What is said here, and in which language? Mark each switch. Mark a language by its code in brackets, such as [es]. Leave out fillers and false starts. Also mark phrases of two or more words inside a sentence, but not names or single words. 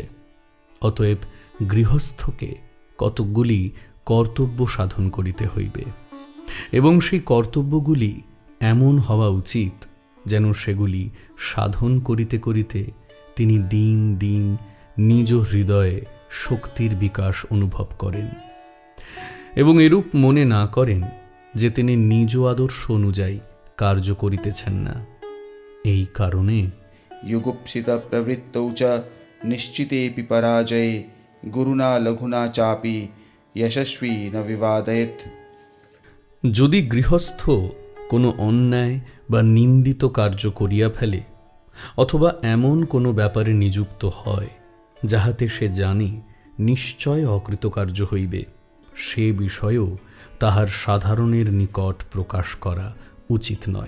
[bn] অতএব গৃহস্থকে কতকগুলি কর্তব্য সাধন করিতে হইবে এবং সেই কর্তব্যগুলি এমন হওয়া উচিত যেন সেগুলি সাধন করিতে করিতে তিনি দিন দিন নিজ হৃদয়ে শক্তির বিকাশ অনুভব করেন এবং এরূপ মনে না করেন যে তিনি নিজ আদর্শ অনুযায়ী কার্য করিতেছেন না। এই কারণে [sa] युगुप्सितप्रवृत्तौ च निश्चितेऽपि पराजये गुरुना लघुना चापि यशस्वी न विवादयेत्। [bn] যদি গৃহস্থ কোনো অন্যায় বা নিন্দিত কার্য করিয়া ফেলে অথবা এমন কোনো ব্যাপারে নিযুক্ত হয় যাহাতে সে জানে নিশ্চয় অকৃতকার্য হইবে, সে বিষয়েও তাহার সাধারণের নিকট প্রকাশ করা উচিত নয়।